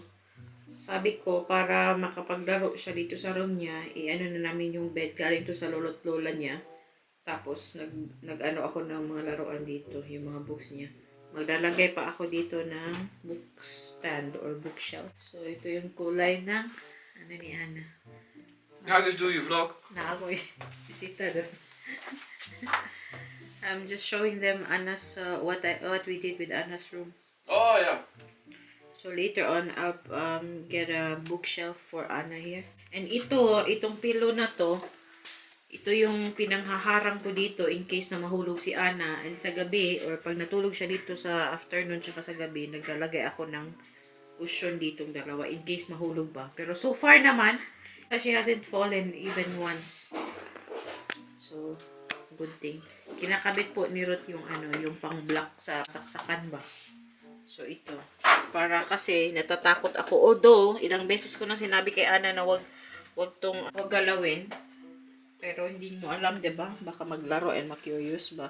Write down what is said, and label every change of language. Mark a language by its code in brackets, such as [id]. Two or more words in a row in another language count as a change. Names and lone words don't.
[tl] Sabi ko, para makapaglaro siya dito sa room niya, na namin yung bed. Galing to sa lolo't lola niya. Tapos, nag-ano ako ng mga laruan dito, yung mga books niya. Maglalagay pa ako dito ng [en] book stand or bookshelf. [tl] So, ito yung kulay ng ni Ana. [nl] Ja, dus doe je vlog. [tl] Na ako bisita doon. [en] I'm just showing them Anna's, what we did with Anna's room. [nl] Oh ja. [en] So later on, I'll get a bookshelf for Anna here. [tl] And itong pillow na to, ito yung pinanghaharang ko dito [en] in case [tl] na mahulog si Ana. And sa gabi, or pag natulog siya dito sa afternoon tsaka sa gabi, naglalagay ako ng cushion ditong dalawa [en] in case [tl] mahulog ba. Pero so far naman, [en] she hasn't fallen even once. So, good thing. [tl] Kinakabit po ni Ruth yung yung pang-block sa saksakan ba. So, ito. Para kasi natatakot ako. Although, ilang beses ko na sinabi kay Ana na wag galawin. Pero hindi mo alam, 'di ba? Baka maglaro and ma-curious ba.